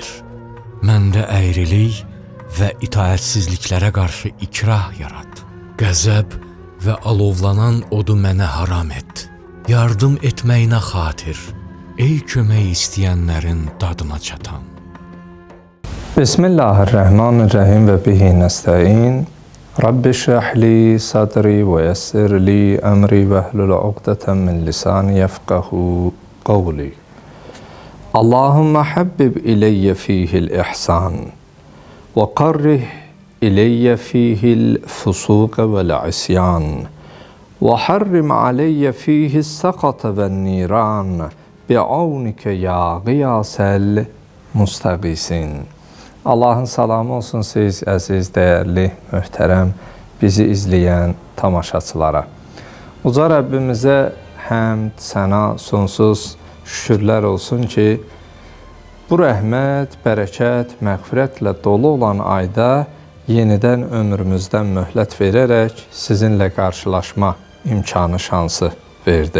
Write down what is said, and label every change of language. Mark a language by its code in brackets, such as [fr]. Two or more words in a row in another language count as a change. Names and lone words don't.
[az] Məndə əyrilik və itaətsizliklərə qarşı ikrah yarat. Qəzəb və alovlanan odu mənə haram et. Yardım etməyinə xatir, ey kömək istəyənlərin dadına çatan. [ar] بسم الله الرحمن الرحيم وبه نستعين. رب اشرح لي صدري ويسر لي أمري واحلل عقدة من لساني يفقهوا قولي. اللهم حبب إلي فيه الإحسان وكره إلي فيه الفسوق والعصيان وحرم علي فيه السخط والنيران بعونك يا غياث المستغيثين. [az] Allahın salamı olsun siz əziz, dəyərli, möhtərəm, bizi izləyən tamaşaçılara. Uca Rəbbimizə həmd, səna, sonsuz şükürlər olsun ki, bu rəhmət, bərəkət, məğfirətlə dolu olan ayda yenidən ömrümüzdən möhlət verərək sizinlə qarşılaşma imkanı, şansı verdi.